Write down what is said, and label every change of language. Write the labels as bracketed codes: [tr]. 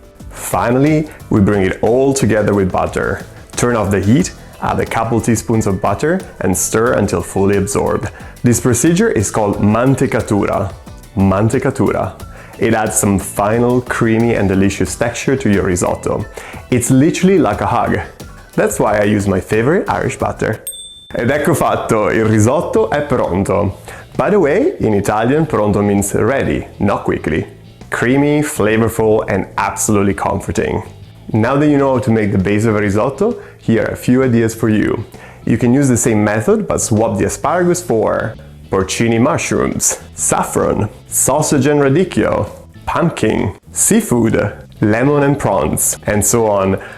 [en] Finally, we bring it all together with butter. Turn off the heat, add a couple teaspoons of butter, and stir until fully absorbed. This procedure is called mantecatura. Mantecatura. It adds some final, creamy and delicious texture to your risotto. It's literally like a hug. That's why I use my favorite Irish butter. [it] Ed ecco fatto, il risotto è pronto. [en] By the way, in Italian, pronto means ready, not quickly. Creamy, flavorful, and absolutely comforting. Now that you know how to make the base of a risotto, here are a few ideas for you. You can use the same method but swap the asparagus for porcini mushrooms, saffron, sausage and radicchio, pumpkin, seafood, lemon and prawns, and so on.